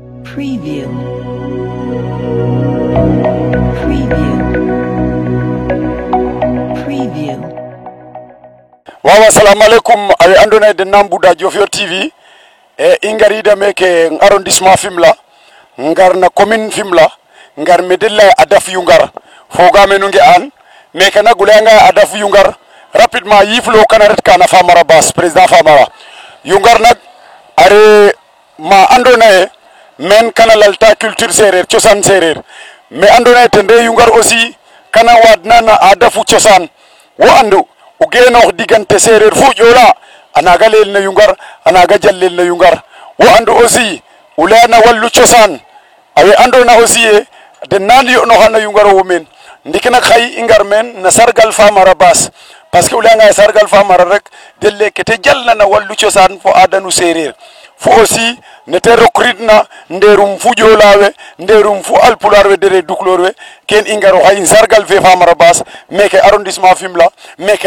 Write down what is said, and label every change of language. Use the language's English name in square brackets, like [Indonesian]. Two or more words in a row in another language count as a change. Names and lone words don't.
[English] Preview. Preview. Preview. [Serer] Wawa assalamu alaikum awe andona de nambuda Diofior TV e ingarida meke arrondissement Fimela ngar na commune Fimela ngar medella adaf yungar foga menunge an meke na gulanga adaf yungar rapidement yiflo kanaret kana Famara Bass président Famara yungar nak are ma andona men kana lalta culture serer ciosan serer mais andona tende yungar aussi kana wadna na adafu ciosan wo andu o geno digante serer fu jola anaga lel na yungar anaga jallel na yungar wo andu aussi ulana wallu ciosan awe andona aussi de nali no hana yungar wo men ndikina khay ingar men na sargal Famara Bass [French] parce que [Serer] ulanga sargal Famara rek delle kete jallna na wallu ciosan fo adanu serer fu aussi nete recruitna nderum fu jolawe nderum fu alpularwe dere duklorwe ken ingaro hay sargal fe Famara Bass meke arrondissement Fimela meke